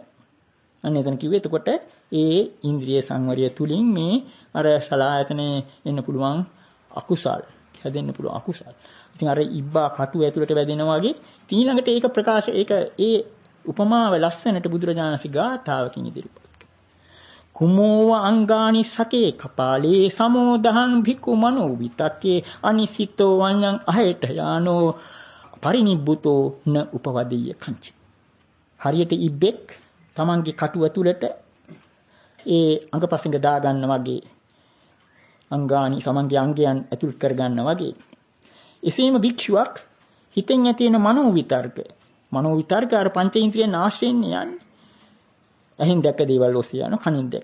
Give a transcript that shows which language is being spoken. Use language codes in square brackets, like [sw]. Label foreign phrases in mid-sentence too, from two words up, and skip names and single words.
[si] අන්න එතන කිව්වේ එතකොට ඒ ඉන්ද්‍රිය සංවරය තුලින් මේ අර සලායතනේ එන්න පුළුවන් අකුසල් හැදෙන්න පුළුවන් අකුසල්. ඉතින් අර ඉබ්බා කටු ඇතුළට වැදෙනවා වගේ ඊළඟට ඒක ප්‍රකාශ ඒක ඒ උපමාව ලස්සනට බුදුරජාණන්සේ ගාථාවකින් ඉදිරිපත් කළා. [pi] කුමෝව අංගානි සකේ කපාලේ සමෝදහං භික්ඛු මනෝ විතක්කේ අනිසිතෝ වඤ්ඤං අහෙට යානෝ පරිනිබ්බුතෝ න උපවදීය කංචි. [si] හරියට ඉබ්බෙක් තමන්ගේ කටුව තුලට ඒ අංගපසංග දා ගන්න වගේ අංගානි සමන්ගේ අංගයන් ඇතුල් කර ගන්න වගේ එසේම භික්ෂුවක් හිතෙන් ඇති වෙන මනෝ විතර්ක අර පංචේන්ද්‍රියන් ආශ්‍රයෙන් යන්නේ ඇහින් දැක්ක දේවල් ඔස්සේ යන කනින් දැක්ක.